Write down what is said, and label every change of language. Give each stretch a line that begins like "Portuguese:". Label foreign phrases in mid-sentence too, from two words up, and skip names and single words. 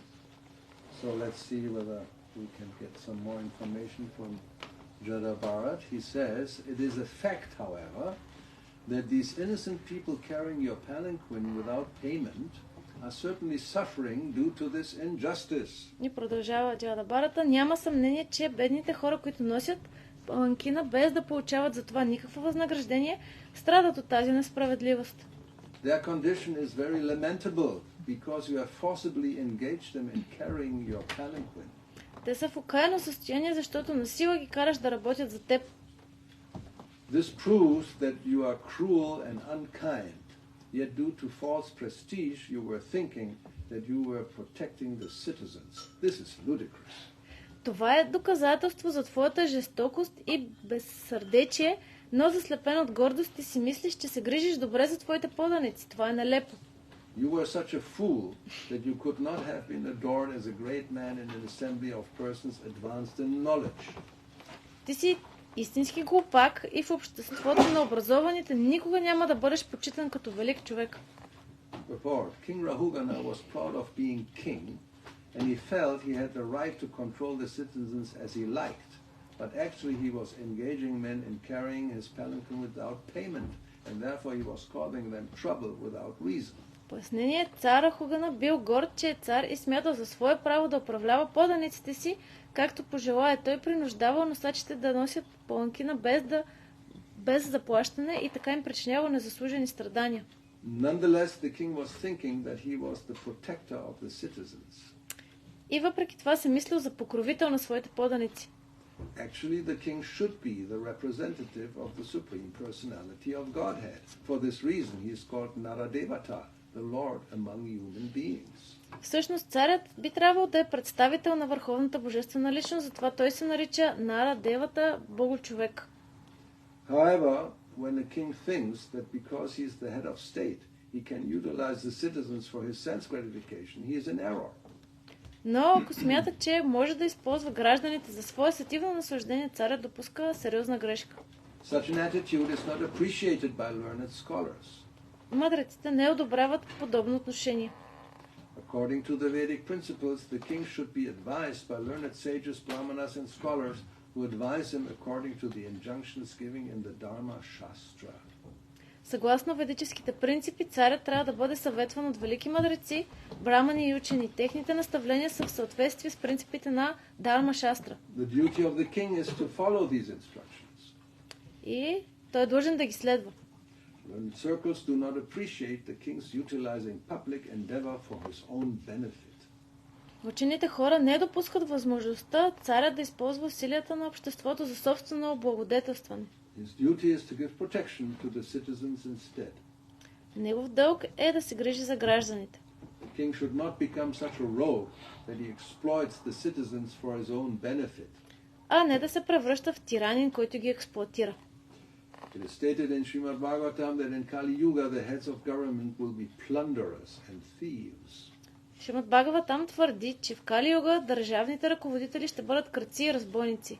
English: So let's see whether we can get some more information from Jada Bharat. He says, it is a fact, however, that these innocent people carrying your palanquin without payment are certainly suffering due to this injustice.
Bulgarian: И продължава Джада Барата. Няма съмнение, че бедните хора, които носят паланкина без да получават за това никакво възнаграждение, страдат от тази несправедливост.
English: Their condition is very lamentable because you have forcibly engaged them in carrying your palanquin.
Bulgarian: Те са в окаяно състояние, защото насила ги караш да работят за теб.
English: This proves that you are cruel and unkind. Yet due to false prestige, you were thinking that you were protecting the citizens. This is ludicrous.
Bulgarian: Това е доказателство за твоята жестокост и безсърдечие, но заслепен от гордост ти си мислиш, че се грижиш добре за твоите поданици. Това е нелепо.
English: You were such a fool that you could not have been adored as a great man in an assembly of persons advanced in knowledge.
Bulgarian: Ти си истински глупак и в обществото на образованите никога няма да бъдеш почитан като велик човек.
English: Report. King Rahugana was proud of being king, and he felt he had the right to control the citizens as he liked. But actually he was engaging men in carrying his palanquin without payment, and therefore he was causing them trouble without reason.
Bulgarian: Пояснение, цар Рахугана бил горд, че е цар и смятал за свое право да управлява поданиците си, както пожелая. Той принуждавал носачите да носят паланкина без заплащане и така им причинява незаслужени страдания.
English: Nonetheless, the king was thinking that he was the protector of the citizens.
Bulgarian: И въпреки това се мислил за покровител на своите поданици.
English: Actually, the king should be the representative of the Supreme Personality of Godhead. For this reason, he is called Naradevata, the Lord among human beings.
Bulgarian: Всъщност царят би трябвало да е представител на върховната божествена личност, затова той се нарича Нарадевата, Богочовек.
English: However, when a king thinks that because he is the head of state, he can utilize the citizens for his sense gratification, he is in error.
Bulgarian: Но ако смята, че може да използва гражданите за свое сетивно наслаждение, царят допуска сериозна грешка.
English: Such an attitude is not appreciated by learned scholars.
Bulgarian: Мъдреците не одобряват подобно отношение.
English: According to the Vedic principles, the king should be advised by learned sages, brahmanas and scholars who advise him according to the injunctions given in the Dharma Shastra.
Bulgarian: Съгласно ведическите принципи, царят трябва да бъде съветван от велики мъдреци, брамани и учени. Техните наставления са в съответствие с принципите на Дharma Shastra.
English: The duty of the king is to follow these instructions.
Bulgarian: И той е длъжен да ги следва.
English: Learned circles do not appreciate the king's utilizing public endeavor for his own benefit.
Bulgarian: Учените хора не допускат възможността царят да използва усилията на обществото за собствено облагодетелстване.
English: His duty is to give protection to the citizens instead.
Bulgarian: Негов дълг е да се грижи за гражданите.
English: The king should not become such a rogue that he exploits the citizens for his own benefit.
Bulgarian: А не да се превръща в тиранин, който ги експлоатира.
English: It is stated in Shrimad Bhagavatam that in Kali Yuga the heads of government will be plunderers and thieves.
Bulgarian: Шримад Бхагаватам твърди, че в Кали Юга държавните ръководители ще бъдат крадци и разбойници.